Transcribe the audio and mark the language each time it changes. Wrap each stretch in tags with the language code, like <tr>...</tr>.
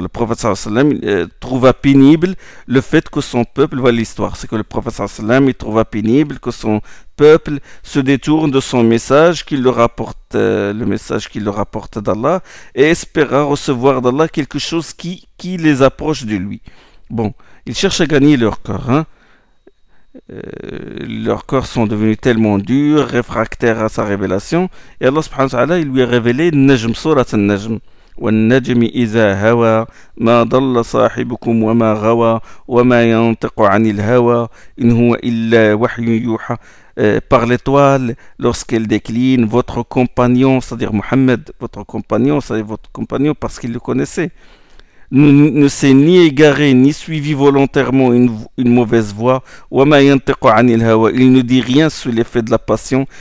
<fr>Le prophète sallam trouva pénible le fait que son peuple, voilà l'histoire, c'est que le prophète sallam il trouva pénible que son peuple se détourne de son message, qu'il leur rapporte le message qu'il leur rapporte d'Allah, et espéra recevoir d'Allah quelque chose qui les approche de lui. Bon, ils cherchent à gagner leur corps, hein. Leurs corps sont devenus tellement durs, réfractaires à sa révélation, et Allah subhanahu wa ta'ala il lui a révélé Najm, surat al-Najm.</fr> <ar>والنجم إذا هوى ما ضل صاحبكم وما غوى وما ينطق عن الهوى إن هو إلا وحي يوحى.</ar> <fr>Par l'étoile, lorsqu'elle décline, votre compagnon, c'est-à-dire Mohammed, votre compagnon, c'est-à-dire votre compagnon parce qu'il le connaissait, ne s'est ni égaré ni suivi volontairement une mauvaise voie. Il ne dit rien sous l'effet de la passion.</fr>